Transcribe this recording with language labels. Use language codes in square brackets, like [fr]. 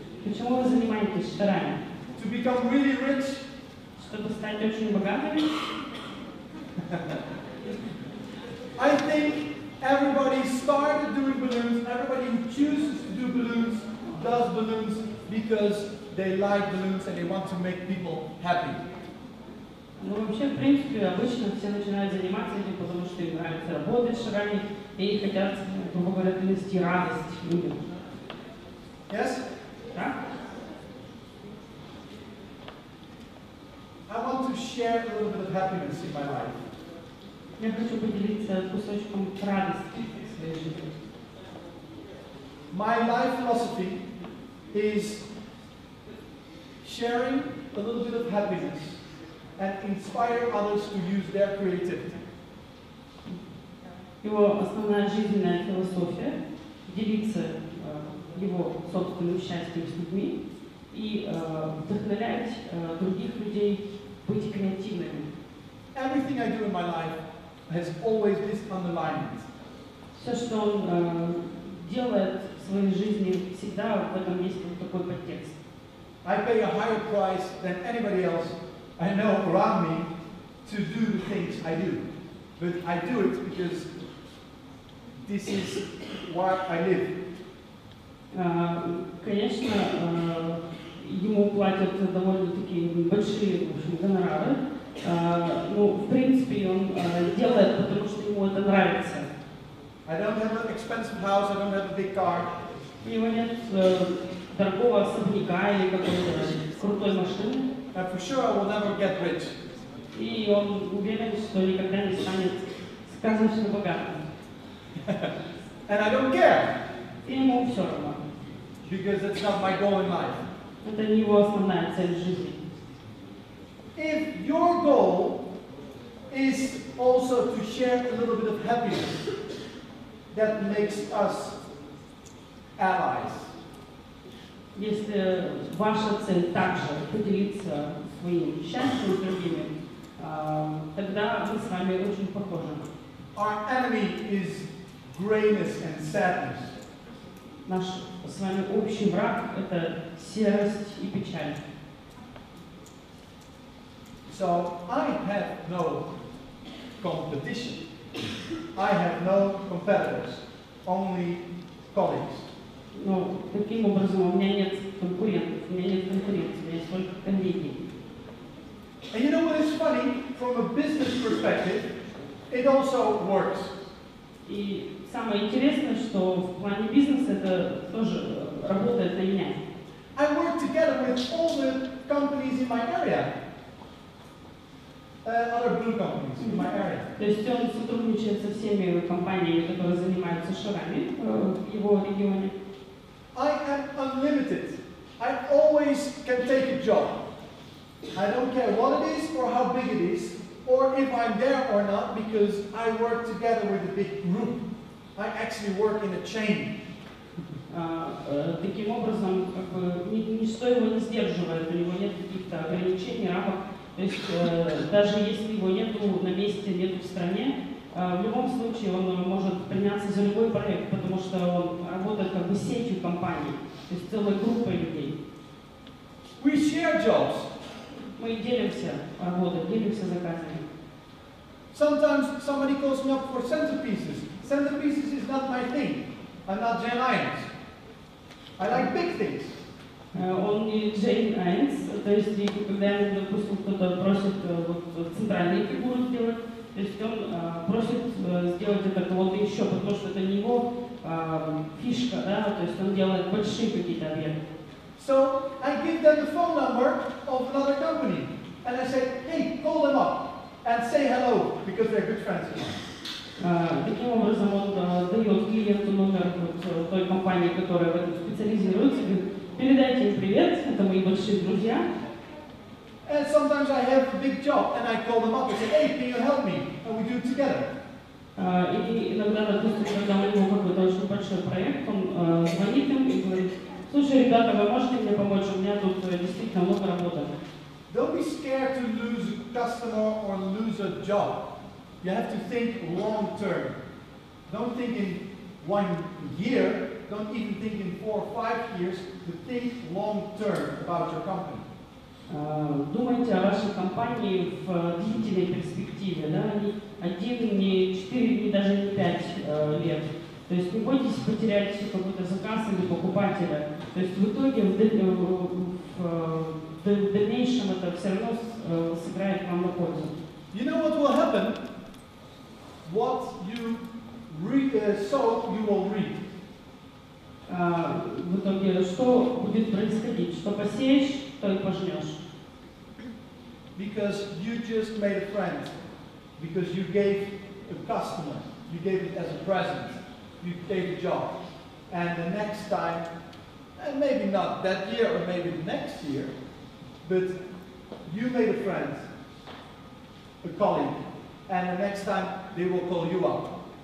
[ru] Почему вы занимаетесь шарами? [en] To become really rich? [ru] Чтобы стать очень богатыми? [en] I think everybody started doing balloons. Everybody who chooses to do balloons does balloons because they like balloons and they want to make people happy. [ru] Ну, вообще, в принципе, обычно все начинают заниматься этим, потому что им нравится работать с шарами и хотят, грубо говоря, принести радость людям. [en] Yes? [ru] Да? [en] I want to share a little bit of happiness in my life. [ru] Я хочу поделиться кусочком радости в своей жизни. [en] My life philosophy is sharing a little bit of happiness and inspire others to use their creativity. [ru] Его основная жизненная философия — делиться его собственным счастьем с людьми и вдохновлять других людей быть креативными. [en] Everything I do in my life has always this underlined. [ru] Все, что он делает в своей жизни, всегда в этом есть вот такой подтекст. [en] I pay a higher price than anybody else I know around me to do the things I do. But I do it because this is why I live. [ru] Конечно, ему платят довольно-таки большие, в общем, гонорары. Ну, в принципе, он делает, потому что ему это нравится. [en] I don't have an expensive house, I don't have a big car. [ru] У него нет дорогого особняка или какой-то крутой машины. [en] And for sure I will never get rich. [ru] И он уверен, что никогда не станет сказочно богатым. [en] And I don't care. [ru] И ему все равно. [en] Because it's not my goal in life. [ru] Это не его основная цель в жизни. [en] If your goal is also to share a little bit of happiness, that makes us allies. [ru] Если ваша цель также поделиться своим счастьем с другими, тогда мы с вами очень похожи. [en] Our enemy is grayness and sadness. [ru] Наш с вами общий враг — это серость и печаль. [en] So I have no competition. I have no competitors, only colleagues. [ru] Но таким образом у меня нет конкурентов, у меня нет конкуренции, у меня есть только коллеги. [en] And you know what is funny? From a business perspective, it also works. [ru] И самое интересное, что в плане бизнеса это тоже работает на меня. [en] I work together with all the companies in my area. Other blue companies in my area. [ru] То есть он сотрудничает со всеми компаниями, которые занимаются шарами в его регионе. [en] I am unlimited. I always can take a job. I don't care what it is or how big it is, or if I'm there or not, because I work together with a big group. I actually work in a chain. [ru] Таким образом, как бы, ничто его не сдерживает, у него нет каких-то ограничений, рамок. То есть даже если его нету на месте, нету в стране, в любом случае он может приняться за любой проект, потому что он работает как бы сетью компаний, то есть целой группой людей. [en] We share jobs. [ru] Мы делимся работой, делимся заказами. [en] Sometimes somebody calls me up for centerpieces. Centerpieces is not my thing. I'm not Jan Irons. I like big things. [ru] Он не Джейн Айнс, то есть когда ему, допустим, кто-то просит вот, центральные фигуры сделать, то есть он просит сделать это кого-то еще, потому что это не его фишка, да, то есть он делает большие какие-то объекты. [en] So I give them the phone number of another company, and I say, hey, call them up and say hello because they're good friends of mine. [ru] Таким образом он дает клиенту номер вот, той компании, которая в этом специализируется, говорит, передайте им привет, это мои большие друзья. [en] And sometimes I have a big job and I call them up and say, hey, can you help me? And we do it together. [ru] И иногда, допустим, когда у него какой-то очень большой проект, он звонит им и говорит, слушай, ребята, вы можете мне помочь? У меня тут действительно много работы. [en] Don't be scared to lose a customer or lose a job. You have to think long term. Don't think in 1 year, don't even think in 4 or 5 years, but think long term about your company. [ru] Думайте о вашей компании в длительной перспективе, да? Не 1, не 4, не даже не 5 лет. То есть не бойтесь потерять какой-то заказ или покупателя. То есть в итоге в дальнейшем это все равно сыграет вам на пользу. [en] You know what will happen? What you sow, you will reap. [ru] В итоге что будет происходить? Что посеешь, то и пожнешь. [en] Because you just made a friend. Because you gave a customer. You gave it as a present. You gave a job. And the next time, and maybe not that year or maybe next year, but you made a friend, a colleague, and the next time they will call you up.